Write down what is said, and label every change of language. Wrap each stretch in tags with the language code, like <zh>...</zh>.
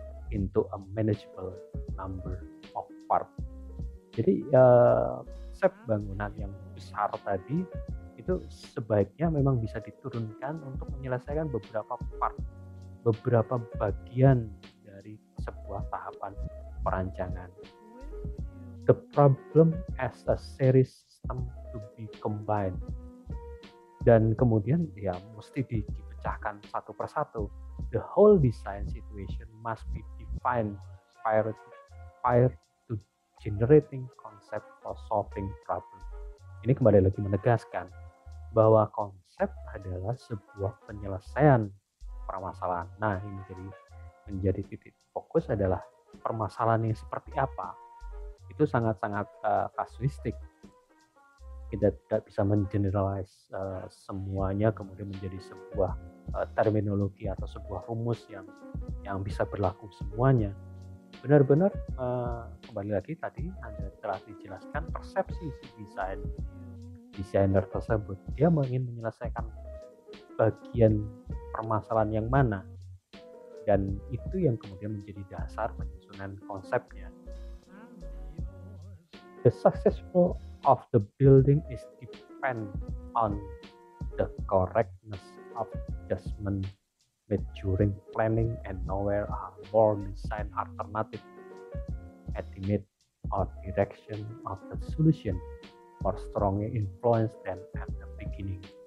<en>into a manageable number of parts.</en> <id>Jadi konsep bangunan yang besar tadi itu sebaiknya memang bisa diturunkan untuk menyelesaikan beberapa part, beberapa bagian dari sebuah tahapan perancangan.</id> <en>The problem as a series system to be combined.</en> <id>Dan kemudian ya mesti dipecahkan satu persatu.</id> <en>The whole design situation must be defined prior to generating concept for solving problem.</en> <id>Ini kembali lagi menegaskan bahwa konsep adalah sebuah penyelesaian permasalahan. Nah, ini menjadi titik fokus adalah permasalahan yang seperti apa. Itu sangat-sangat kasuistik. Kita tidak bisa mengeneralize semuanya kemudian menjadi sebuah terminologi atau sebuah rumus yang bisa berlaku semuanya. Benar-benar kembali lagi tadi Anda telah dijelaskan persepsi si desainer tersebut. Dia ingin menyelesaikan bagian permasalahan yang mana, dan itu yang kemudian menjadi dasar penyusunan konsepnya.</id> <en>The successful of the building is depend on the correctness of adjustment made during planning and nowhere are more design alternative estimate or direction of the solution more strongly influenced than at the beginning.</en>